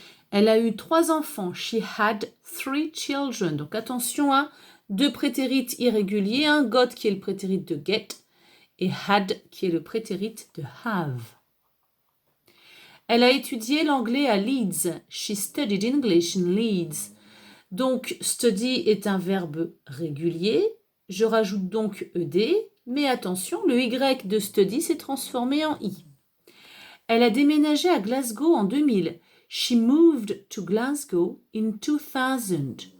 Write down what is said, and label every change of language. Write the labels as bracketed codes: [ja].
[fr] Elle a eu 3 enfants. [en] She had 3 children. [fr] Donc attention à deux prétérits irréguliers. Got qui est le prétérit de get et had qui est le prétérit de have. Elle a étudié l'anglais à Leeds. [en] She studied English in Leeds. [fr] Donc, study est un verbe régulier. Je rajoute donc ed, mais attention, le y de study s'est transformé en i. Elle a déménagé à Glasgow en 2000. [en] She moved to Glasgow in 2000.